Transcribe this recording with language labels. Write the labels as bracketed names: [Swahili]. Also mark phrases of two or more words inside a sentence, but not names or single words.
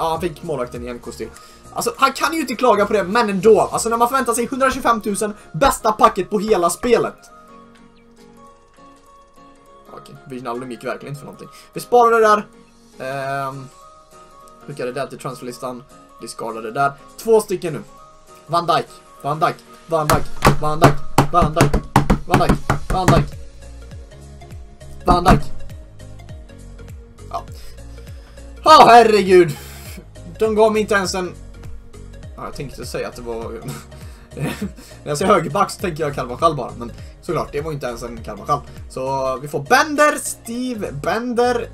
[Swedish] Ja, han fick målvakten igen, Kostil. Alltså han kan ju inte klaga på det, men ändå. Alltså när man förväntar sig 125 000, bästa packet på hela spelet. Okej, Wijnaldum gick verkligen inte för någonting. Vi sparar det där. Skickade det där till transferlistan. Discardade det där. 2 stycken nu. Van Dijk, Van Dijk, Van Dijk, Van Dijk, Van Dijk, Van Dijk, Van Dijk, Van Dijk. Ja. Ja, herregud. De gav mig inte ens en. Ja, jag tänkte säga att det var När jag säger högerback så tänker jag Carvajal bara. Men såklart, det var inte ens en Carvajal. Så vi får Bender, Steve, Bender.